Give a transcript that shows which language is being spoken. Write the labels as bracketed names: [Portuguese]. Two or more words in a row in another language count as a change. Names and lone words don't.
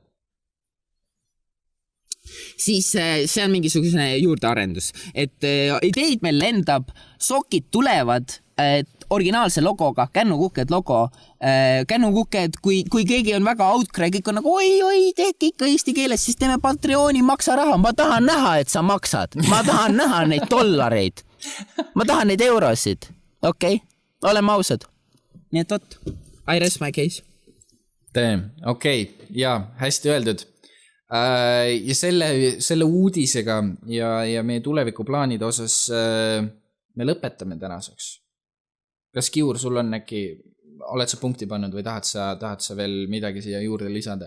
[Estonian] Siis see on mingisugune juurdearendus, et ideid meil lendab, sokid tulevad originaalse logoga, kännukuked logo, kännukuked, kui keegi on väga outcry, kõik on nagu oi, tehke ikka eesti keeles, siis teeme Patreoni, maksa raha, ma tahan näha, et sa maksad, ma tahan näha neid dollareid, ma tahan neid eurosid, okei, oleme ausad, nii et võt, [English] I rest my case. [Estonian] Okei, hästi öeldud. Ja selle uudisega ja meie tulevikuplaanide osas me lõpetame tänaseks. Kas Kiur, sul on äkki, oled sa punkti pannud või tahad sa veel midagi siia juurde lisada?